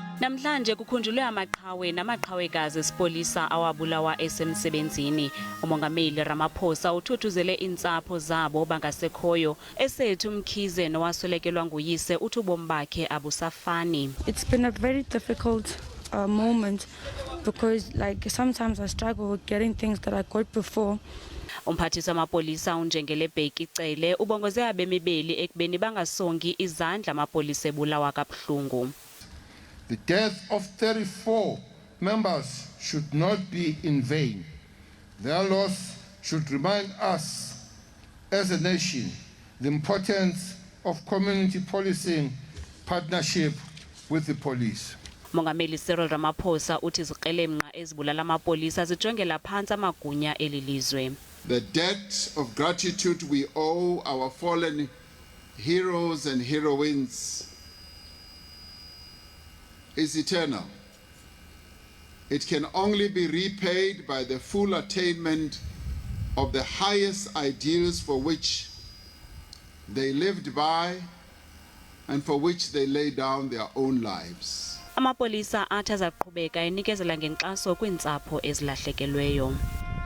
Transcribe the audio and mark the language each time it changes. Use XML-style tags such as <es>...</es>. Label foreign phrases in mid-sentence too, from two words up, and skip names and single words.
<xh>Namhlanje kukhunjulwe amaqhawe namaqhawekazi esipolisa awabulawa esemsebenzini. Umongameli Ramaphosa uthuthuzele iintsapho zabo bangasekhoyo esethu Mkhize nowaswelekelwa nguyise uthi ubomi bakhe abusafani.</xh> <en>It's been a very difficult moment because sometimes I struggle with getting things that I got before.</en> <xh>Umphathi samapolisa unjengele Bheki Cele ubongoze abemi beli ekubeni bangasongi izandla amapolisa ebulawa kabuhlungu.</xh> <en>The death of 34 members should not be in vain. Their loss should remind us as a nation the importance of community policing partnership with the police.</en> <xh>Umongameli Cyril Ramaphosa uthi izikrelemnqa ezibulala amapolisa zijongela phansi amagunya elilizwe.</xh> <en>The debt of gratitude we owe our fallen heroes and heroines is eternal. It can only be repaid by the full attainment of the highest ideals for which they lived by and for which they laid down their own lives.</en> <xh>Amapolisa athi azaqhubeka enikezela ngenkxaso kwiintsapho ezilahlekelweyo.</xh>